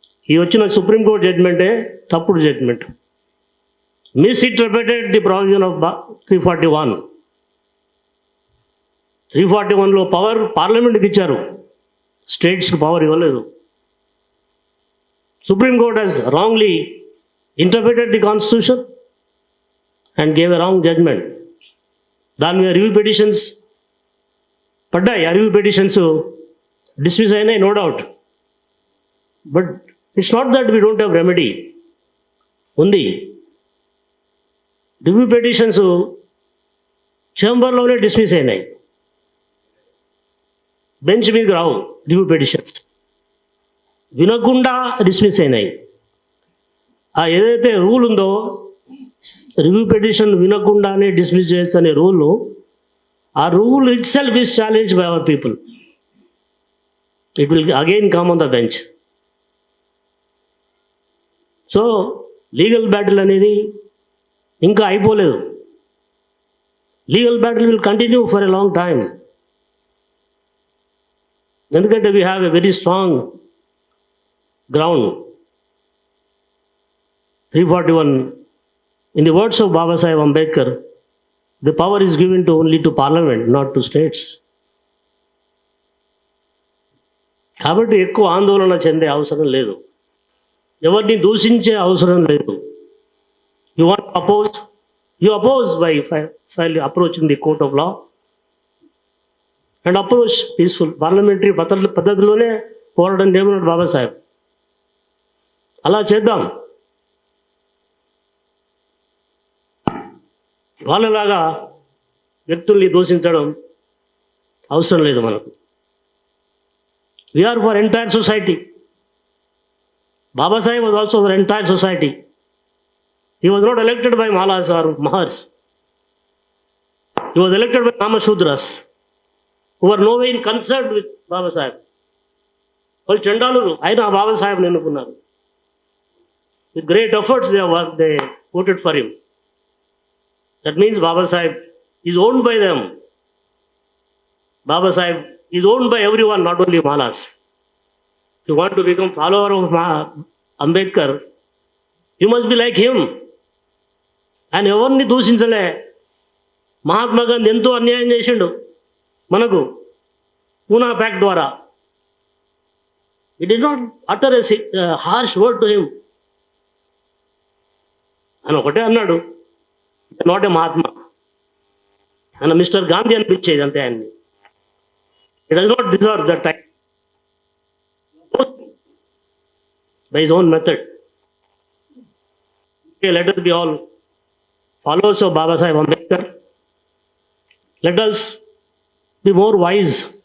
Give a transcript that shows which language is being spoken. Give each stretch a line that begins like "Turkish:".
Telugu: ఈ వచ్చిన సుప్రీంకోర్టు జడ్జిమెంటే తప్పుడు judgement.
English: Misinterpreted the provision of 341.
Telugu: 341లో power పార్లమెంట్కి ఇచ్చారు, స్టేట్స్కి పవర్ ఇవ్వలేదు.
English: Supreme Court has wrongly interpreted the Constitution and gave a wrong judgment.
Telugu: దాని మీద రివ్యూ పిటిషన్స్ పడ్డాయి. ఆ రివ్యూ పిటిషన్స్ డిస్మిస్ అయినాయి,
English: No doubt. But it's not that we don't have remedy.
Telugu: ఉంది. రివ్యూ పిటిషన్స్ చేంబర్లోనే డిస్మిస్ అయినాయి, bench మీదకి రావు. Review petitions వినకుండా dismiss అయినాయి. ఆ ఏదైతే రూల్ ఉందో రివ్యూ పిటిషన్ వినకుండానే డిస్మిస్ చేయొచ్చు అనే రూల్, ఆ rule
English: Itself is challenge by our people. It will again come on the bench.
Telugu: So legal battle అనేది ఇంకా అయిపోలేదు.
English: Legal battle will continue for a long time.
Telugu: ఎందుకంటే
English: We have a very strong ground. 341, in the words of Baba Saheb Ambedkar, the power is given to only to parliament, not to states.
Telugu: కాబట్టి ఎక్కువ ఆందోళన చెందే అవసరం లేదు. ఎవరిని దూషించే అవసరం లేదు.
English: you want oppose, you oppose by file approaching the court of law and approach peaceful parliamentary
Telugu: పద్ధతిలోనే పోరాటం చేయమన్నాడు బాబాసాహెబ్. అలా చేద్దాం. వాళ్ళలాగా వ్యక్తుల్ని దూషించడం అవసరం లేదు మనకు.
English: We are for entire society. Baba Sahib was also for entire society. He was not elected by Malas or Mahars. He was elected by Namashudras, who were no way concerned with Baba Sahib.
Telugu: వాళ్ళు చండాలురు, అయినా బాబా సాహెబ్ని ఎన్నుకున్నారు.
English: With great efforts they voted for him. That means Baba Sahib is owned by them. Baba Sahib is owned by everyone, not only Malas. If you want to become follower of Ambedkar, you must be like him.
Telugu: ఆయన ఎవరిని దూషించలే. మహాత్మా గాంధీ ఎంతో అన్యాయం చేసిండు మనకు Poona pact ద్వారా.
English: He did not utter a harsh word to him.
Telugu: ఆయన ఒకటే అన్నాడు,
English: Not a Mahatma.
Telugu: ఆయన మిస్టర్ గాంధీ అనిపించేది అంతే ఆయన్ని.
English: He does not deserve that title. By his own method. Okay, let us be all followers of Baba Sahib Ambedkar. Let us be more wise.